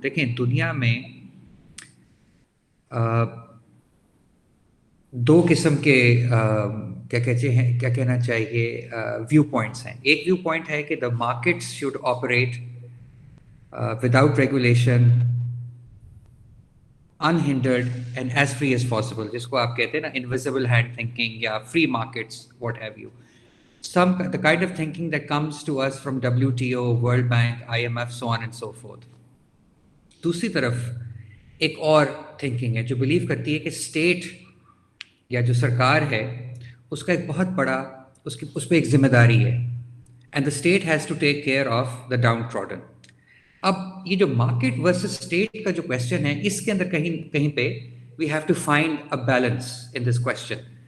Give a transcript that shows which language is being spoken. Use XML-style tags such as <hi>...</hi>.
<hi>देखें, दुनिया में 2 किस्म के क्या कहना चाहिए व्यू पॉइंट्स हैं. एक व्यू पॉइंट है कि</hi> <en>the markets should operate without regulation, unhindered and as free as possible,</en> <hi>जिसको आप कहते हैं ना</hi> <en>Invisible hand thinking या free markets, what have you. the kind of thinking that comes to us from WTO, World Bank, IMF, so on and so forth.</en> <hi>दूसरी तरफ एक और थिंकिंग है जो बिलीव करती है कि स्टेट या जो सरकार है उसका एक बहुत बड़ा उस पर एक जिम्मेदारी है,</hi> <en>And the state has to take care of the downtrodden.</en> <hi>अब ये जो मार्केट वर्सेस स्टेट का जो क्वेश्चन है, इसके अंदर कहीं पे</hi> <en>We have to find a balance in this question.</en>